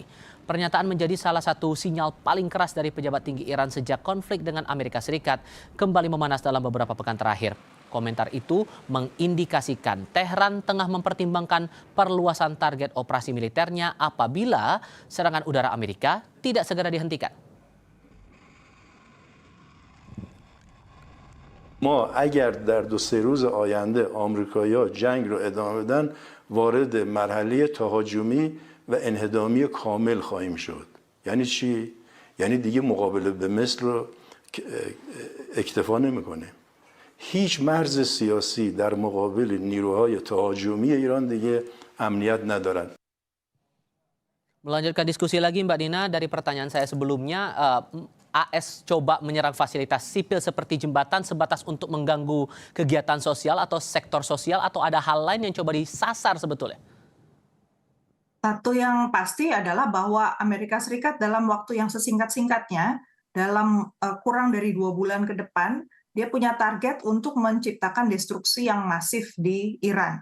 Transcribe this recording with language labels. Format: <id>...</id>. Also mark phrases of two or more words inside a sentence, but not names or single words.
<id>Pernyataan menjadi salah satu sinyal paling keras dari pejabat tinggi Iran sejak konflik dengan Amerika Serikat kembali memanas dalam beberapa pekan terakhir. Komentar itu mengindikasikan Tehran tengah mempertimbangkan perluasan target operasi militernya apabila serangan udara Amerika tidak segera dihentikan.</id> <fa>ما اگر در 2-3 روز آینده آمریکایی‌ها جنگ رو ادامه بدن وارد مرحله تهاجمی و انهدامی کامل خواهیم شد. یعنی چی؟ یعنی دیگه مقابله به مثل رو اکتفا نمی‌کنه. هیچ مرز سیاسی در مقابل نیروهای تهاجمی ایران دیگه امنیت ندارند.</fa> <id>Melanjutkan diskusi lagi, Mbak Dina, dari pertanyaan saya sebelumnya, AS coba menyerang fasilitas sipil seperti jembatan sebatas untuk mengganggu kegiatan sosial atau sektor sosial, atau ada hal lain yang coba disasar sebetulnya? Satu yang pasti adalah bahwa Amerika Serikat dalam waktu yang sesingkat-singkatnya dalam kurang dari 2 bulan ke depan, dia punya target untuk menciptakan destruksi yang masif di Iran.</id>